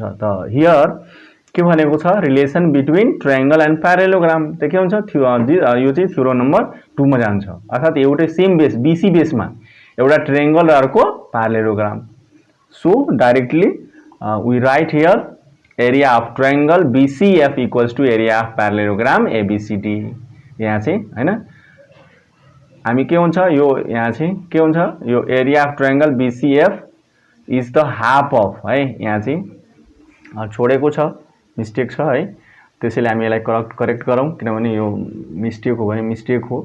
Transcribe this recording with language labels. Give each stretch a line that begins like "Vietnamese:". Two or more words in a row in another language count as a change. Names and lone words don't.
Nepali: त हियर के भनेको छ?
English: relation between triangle and parallelogram.
Nepali: त के हुन्छ? यो चाहिँ थ्योरम नम्बर 2 मा जान्छ। अर्थात् एउटै
English: same base
Nepali: BC बेसमा एउटा ट्रायंगल र अर्को प्यारलेलोग्राम।
English: so directly we write here area of triangle BCF equals to area of parallelogram ABCD.
Nepali: यहाँ चाहिँ हैन हामी के हुन्छ यो यहाँ चाहिँ के हुन्छ? यो
English: area of triangle BCF is the half of
Nepali: है, यहाँ चाहिँ छोडेको छ, मिस्टेक छ है। त्यसैले हामी यसलाई करेक्ट गरौँ, किनभने यो मिस्टेक हो भने मिस्टेक हो।